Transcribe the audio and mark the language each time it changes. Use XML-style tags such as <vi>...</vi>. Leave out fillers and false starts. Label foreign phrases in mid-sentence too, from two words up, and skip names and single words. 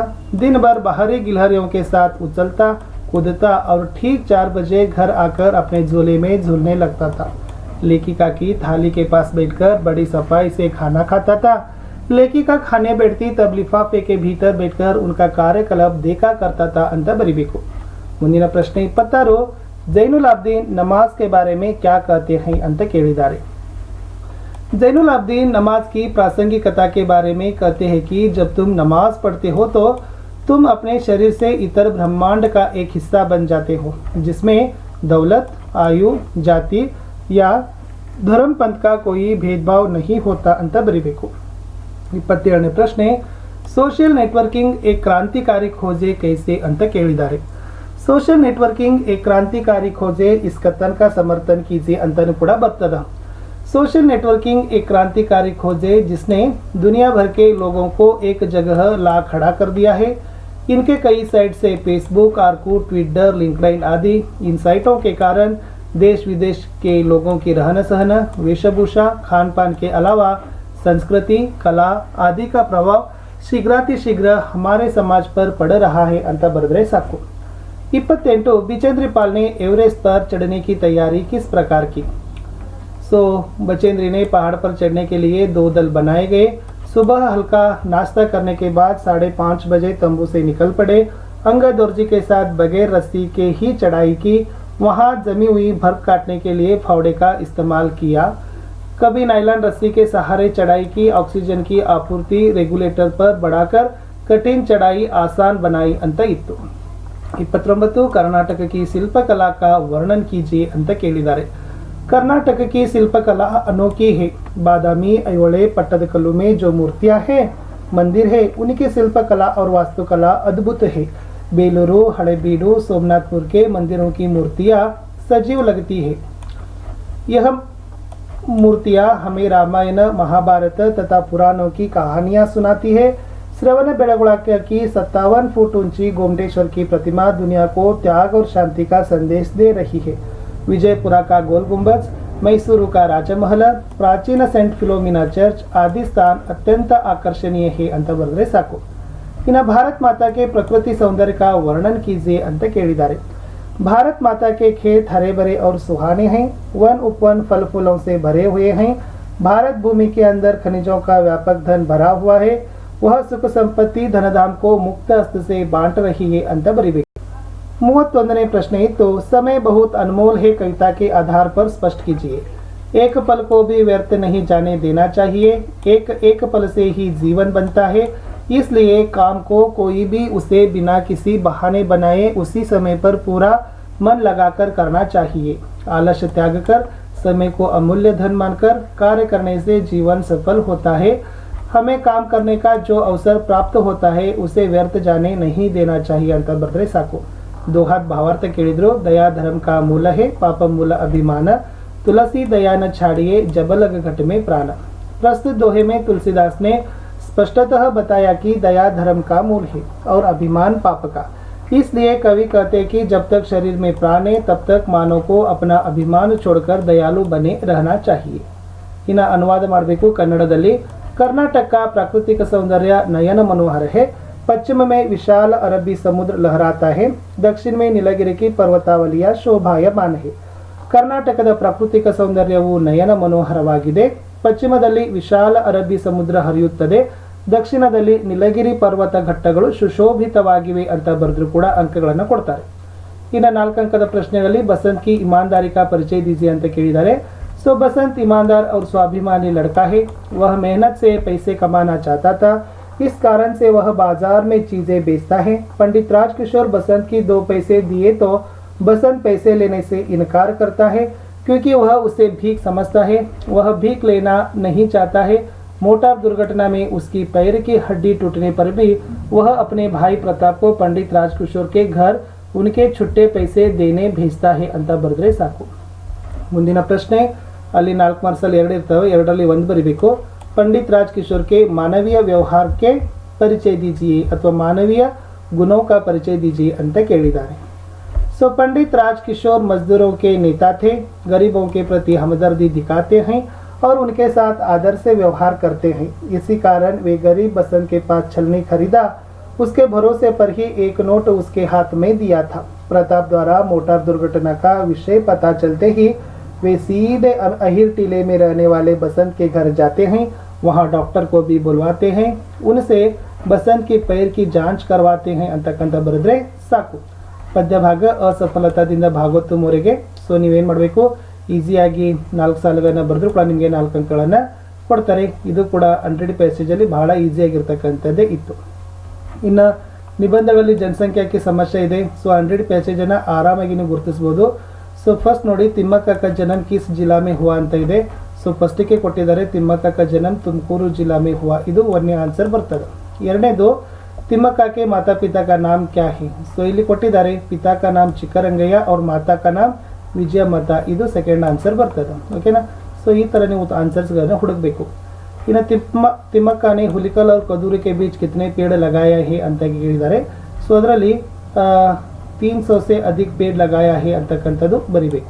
<hi>दिन भर बाहरी गिलहरियों के साथ उछलता कूदता और ठीक 4 बजे घर आकर अपने झोले में झूलने लगता था. लेखिका की थाली के पास बैठकर बड़ी सफाई से खाना खाता था. लेखिका खाने बैठती तब लिफाफे के भीतर बैठकर उनका कार्यकलाप देखा करता था</hi> <kn>ಅಂತ ಬರಿಬೇಕು. ಮುಂದಿನ ಪ್ರಶ್ನೆ 26,</kn> <hi>जैनुलाब्दीन नमाज के बारे में क्या कहते हैं</hi> <kn>ಅಂತ ಕೇಳಿದ್ದಾರೆ.</kn> <hi>जैनुलाब्दीन नमाज की प्रासंगिकता के बारे में कहते हैं कि जब तुम नमाज पढ़ते हो तो तुम अपने शरीर से इतर ब्रह्मांड का एक हिस्सा बन जाते हो, जिसमें दौलत, आयु, जाति या धर्म पंथ का कोई भेदभाव नहीं होता</hi> <kn>ಅಂತ ಬರಿಬೇಕು. 27ನೇ ಪ್ರಶ್ನೆ,</kn> <hi>सोशल नेटवर्किंग एक क्रांतिकारी खोजे कैसे</hi> <kn>ಅಂತ ಕೇಳಿದ್ದಾರೆ.</kn> <hi>सोशल नेटवर्किंग एक क्रांतिकारी खोजे, इस कथन का समर्थन कीजिए</hi> <kn>ಅಂತನು ಕೂಡ ಬರ್ತದ.</kn> <hi>सोशल नेटवर्किंग एक क्रांतिकारी खोजे जिसने दुनिया भर के लोगों को एक जगह ला खड़ा कर दिया है. इनके कई साइट से फेसबुक, आर्कूट, ट्विटर, लिंक्डइन आदि इन साइटों के कारण देश विदेश के लोगों की रहन सहन, वेशभूषा, खान पान के अलावा संस्कृति, कला आदि का प्रभाव शीघ्रातिशीघ्र हमारे समाज पर पड़ रहा है</hi> <kn>ಅಂತ ಬರೆದ್ರೆ ಸಾಕು.</kn> <hi>28, बिचेंद्री पाल ने एवरेस्ट पर चढ़ने की तैयारी किस प्रकार की. बचेंद्री ने पहाड़ पर चढ़ने के लिए 2 दल बनाए गए. सुबह हल्का नाश्ता करने के बाद 5:30 बजे तंबू से निकल पड़े. अंगद दर्जी के साथ बगैर रस्सी के ही चढ़ाई की. वहां जमी हुई बर्फ काटने के लिए फावड़े का इस्तेमाल किया. कभी नायलॉन रस्सी के सहारे चढ़ाई की. ऑक्सीजन की आपूर्ति रेगुलेटर पर बढ़ाकर कठिन चढ़ाई आसान बनाई</hi> <kn>ಅಂತ ಇತ್ತು.</kn> <hi>29, कर्नाटक की शिल्पकला का वर्णन कीजिए</hi> <kn>ಅಂತ ಕೇಳಿದ್ದಾರೆ.</kn> <hi>कर्नाटक की शिल्पकला अनोखी है. बादामी, ऐहोळे, पट्टदकल्लू में जो मूर्तियां हैं, मंदिर है, उनकी शिल्पकला और वास्तुकला अद्भुत है. बेलूरू, हड़ेबीडू, सोमनाथपुर के मंदिरों की मूर्तियां सजीव लगती है. यह मूर्तियां हमें रामायण, महाभारत तथा पुराणों की कहानियां सुनाती है. श्रवण बेळगोಳ की 57 फुट ऊंची गोमटेश्वर की प्रतिमा दुनिया को त्याग और शांति का संदेश दे रही है. विजयपुरा का गोल गुंबज, मैसूरू का राजमहल, प्राचीन सेंट फिलोमिना चर्च आदि स्थान अत्यंत आकर्षणीय है</hi> <kn>ಅಂತ ಬರೆದ್ರೆ ಸಾಕು.</kn> <hi>इन्हें भारत माता के प्रकृति सौंदर्य का वर्णन कीजिए</hi> <kn>ಅಂತ ಕೇಳಿದ್ದಾರೆ.</kn> <hi>भारत माता के खेत हरे भरे और सुहाने हैं. वन उपवन फल फूलों से भरे हुए हैं. भारत भूमि के अंदर खनिजों का व्यापक धन भरा हुआ है. वह सुख संपत्ति धनधाम को मुक्त हस्त से बांट रही है</hi> <kn>ಅಂತ ಬರಿಬೇಕು. 31ನೇ ಪ್ರಶ್ನೆ ಇತ್ತು,</kn> <hi>समय बहुत अनमोल है कविता के आधार पर स्पष्ट कीजिए. एक पल को भी व्यर्थ नहीं जाने देना चाहिए. एक पल से ही जीवन बनता है. इसलिए काम को कोई भी उसे बिना किसी बहाने बनाए उसी समय पर पूरा मन लगाकर करना चाहिए। आलस्य त्याग कर समय को अमूल्य धन मानकर कार्य करने से जीवन सफल होता है। हमें काम करने का जो अवसर प्राप्त होता है उसे व्यर्थ जाने नहीं देना चाहिए</hi> <kn>ಅಂತ ಬರೆದ್ರೆ ಸಾಕು।</kn> <hi>दोहात भावार्थ ಕೇಳಿದ್ರು दया धर्म का मूल है पाप मूल अभिमान तुलसी दया न छाड़िए जब लग घट में प्राण। प्रस्तुत दोहे में तुलसीदास ने स्पष्टतः बताया कि दया धर्म का मूल है और अभिमान पाप का। इसलिए कवि कहते कि जब तक शरीर में प्राण है तब तक मानव को अपना अभिमान छोड़कर दयालु बने रहना चाहिए।</hi> <kn>इನ್ನು ಅನುವಾದ ಮಾಡಬೇಕು ಕನ್ನಡದಲ್ಲಿ।</kn> <hi>कर्नाटक का प्राकृतिक सौंदर्य नयन मनोहर है। पश्चिम में विशाल अरबी समुद्र लहराता है। दक्षिण में नीलगिरी की पर्वतावलिया शोभायमान है।</hi> <kn>ಕರ್ನಾಟಕದ ಪ್ರಾಕೃತಿಕ ಸೌಂದರ್ಯವು ನಯನ ಮನೋಹರವಾಗಿದೆ। ಪಶ್ಚಿಮದಲ್ಲಿ ವಿಶಾಲ ಅರಬ್ಬಿ ಸಮುದ್ರ ಹರಿಯುತ್ತದೆ, ದಕ್ಷಿಣದಲ್ಲಿ ನೀಲಗಿರಿ ಪರ್ವತ ಘಟ್ಟಗಳು ಸುಶೋಭಿತವಾಗಿವೆ ಅಂತ ಬರೆದ್ರು ಕೂಡ ಅಂಕಗಳನ್ನು ಕೊಡ್ತಾರೆ। ಇನ್ನು 4 अंकದ ಪ್ರಶ್ನೆಗಳಲ್ಲಿ</kn> <hi>बसंत की ईमानदारी का परिचय दीजिए</hi> <kn>ಅಂತ ಕೇಳಿದ್ದಾರೆ।</kn> <hi>सो बसंत ईमानदार और स्वाभिमानी लड़का है। वह मेहनत से पैसे कमाना चाहता था, इस कारण से वह बाजार में चीजें बेचता है। पंडित राजकिशोर बसंत की 2 पैसे दिए तो बसंत पैसे लेने से इनकार करता है क्योंकि वह उसे भीख समझता है। वह भीख लेना नहीं चाहता है। मोटर दुर्घटना में उसकी पैर की हड्डी टूटने पर भी वह अपने भाई प्रताप को पंडित राजकिशोर के घर उनके छुट्टे पैसे देने भेजता है</hi> <kn>ಅಂತ ಬರೆದ್ರೆ ಸಾಕು। ಮುಂದಿನ ಪ್ರಶ್ನೆ ಅಲ್ಲಿ 4 ಮಾರ್ಕ್ಸಲ್ಲಿ 2 ಇರ್ತವೆ, 2ರಲ್ಲಿ 1 ಬರೀಬೇಕು।</kn> <hi>पंडित राजकिशोर के मानवीय व्यवहार के परिचय दीजिए अथवा मानवीय गुणों का परिचय दीजिए</hi> <kn>ಅಂತ ಕೇಳಿದ್ದಾರೆ।</kn> <hi>सो पंडित राजकिशोर मजदूरों के नेता थे, गरीबों के प्रति हमदर्दी दिखाते हैं और उनके साथ आदर से व्यवहार करते हैं। इसी कारण वे गरीब बसंत के पास छलनी खरीदा, उसके भरोसे पर ही एक नोट उसके हाथ में दिया था। प्रताप द्वारा मोटर दुर्घटना का विषय पता चलते ही वे सीधे अहिर टीले में रहने वाले बसंत के घर जाते हैं। वहां डॉक्टर को भी बुलवाते हैं, उनसे बसंत के पैर की जांच करवाते हैं</hi> <kn>ಅಂತಕ್ಕಂತ ಬರೆದ್ರೆ ಸಾಕು। ಪದ್ಯ ಭಾಗ ಅಸಫಲತಾದಿಂದ ಭಾಗೋತ್ತಮವರೆಗೆ। ಸೊ ನೀವೇನು ಮಾಡಬೇಕು, ಈಸಿಯಾಗಿ 4 ಸಾಲುಗಳನ್ನು ಬರೆದ್ರು ಕೂಡ ನಿಮಗೆ 4 ಅಂಕಗಳನ್ನು ಕೊಡ್ತಾರೆ। ಇದು ಕೂಡ 100 ಪೇಜಲ್ಲಿ ಬಹಳ ಈಸಿಯಾಗಿರ್ತಕ್ಕಂಥದ್ದೇ ಇತ್ತು। ಇನ್ನು ನಿಬಂಧಗಳಲ್ಲಿ ಜನಸಂಖ್ಯಾಕ್ಕೆ ಸಮಸ್ಯೆ ಇದೆ। ಸೊ 100 ಪೇಜನ್ನು ಆರಾಮಾಗಿ ನೀವು ಗುರುತಿಸಬಹುದು। ಸೊ ಫಸ್ಟ್ ನೋಡಿ, ತಿಮ್ಮಕ್ಕ</kn> <hi>का जन्म किस जिला में हुआ</hi> <kn>ಅಂತ ಇದೆ। ಸೊ ಫಸ್ಟಿಗೆ ಕೊಟ್ಟಿದ್ದಾರೆ ತಿಮ್ಮಕ್ಕ का जन्म ತುಮಕೂರು जिला में हुआ, ಇದು 1ನೇ ಆನ್ಸರ್ ಬರ್ತದೆ।</kn> <hi>ಎರಡನೇದು तिम्मक्का के माता पिता का नाम क्या है।</hi> <kn>सो ಇಲ್ಲಿ ಕೊಟ್ಟಿದ್ದಾರೆ</kn> <hi>पिता का नाम ಚಿಕ್ಕರಂಗಯ್ಯ और माता का नाम</hi> <kn>ವಿಜಯಮತ, ಇದು</kn> <en>second answer</en> <kn>ಬರ್ತದೆ। ಓಕೆನಾ। ಸೊ ಈ ತರ ನೀವು ಆನ್ಸರ್ಸ್ಗಳನ್ನು ಹುಡುಕಬೇಕು।</kn> <hi>ಇನ್ನು तिम्मक्का ने ಹುಲಿಕಲ್ और कदूरी के बीच कितने पेड़ लगाया है</hi> <kn>ಅಂತ ಕೇಳಿದ್ದಾರೆ। ಸೊ ಅದರಲ್ಲಿ</kn> <hi>300 से अधिक पेड़ लगाया है</hi> <kn>ಅಂತಕ್ಕಂಥದ್ದು ಬರಿಬೇಕು।</kn>